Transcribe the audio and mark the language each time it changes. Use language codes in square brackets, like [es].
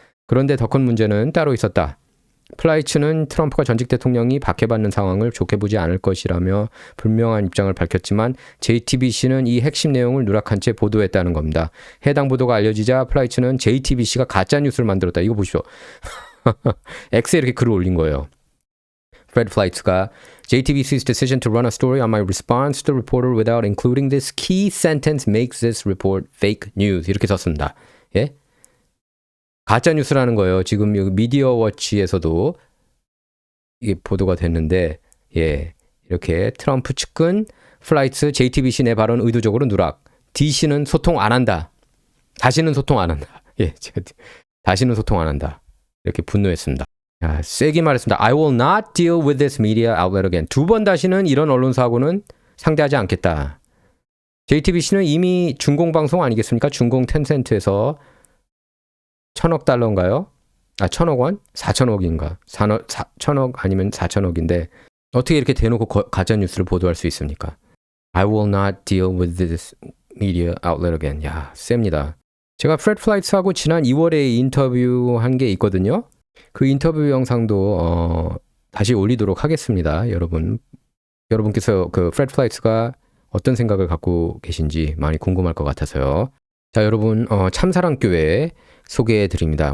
[ko] 그런데 더 큰 문제는 따로 있었다. 플라이츠는 트럼프가 전직 대통령이 박해받는 상황을 좋게 보지 않을 것이라며 분명한 입장을 밝혔지만 JTBC는 이 핵심 내용을 누락한 채 보도했다는 겁니다. 해당 보도가 알려지자 플라이츠는 JTBC가 가짜뉴스를 만들었다. 이거 보시죠. X에 이렇게 글을 올린 거예요. [en] Fred Flights가 JTBC's decision to run a story on my response to the reporter without including this key sentence makes this report fake news. [ko] 이렇게 썼습니다. 예? 가짜 뉴스라는 거예요. 지금 여기 미디어 워치에서도 이게 보도가 됐는데, 예, 이렇게 트럼프 측근 플라이츠 JTBC 내 발언 의도적으로 누락. DC는 소통 안 한다. 다시는 소통 안 한다. 예, 제가 다시는 소통 안 한다. 이렇게 분노했습니다. 야, 세게 말했습니다. [en] I will not deal with this media outlet again. [ko] 2번 다시는 이런 언론사하고는 상대하지 않겠다. JTBC는 이미 중공방송 아니겠습니까? 중공 텐센트에서 1,000억 달러인가요? 아, 1,000억 원? 4,000억인가? 1,000억 아니면 4,000억인데 어떻게 이렇게 대놓고 가짜 뉴스를 보도할 수 있습니까? [en] I will not deal with this media outlet again. [ko] 야, 셉니다. 제가 프레드 플라이츠하고 지난 2월에 인터뷰한 게 있거든요. 그 인터뷰 영상도 다시 올리도록 하겠습니다. 여러분께서 그 프레드 플라이츠가 어떤 생각을 갖고 계신지 많이 궁금할 것 같아서요. 자, 여러분, 참사랑교회 소개해 드립니다.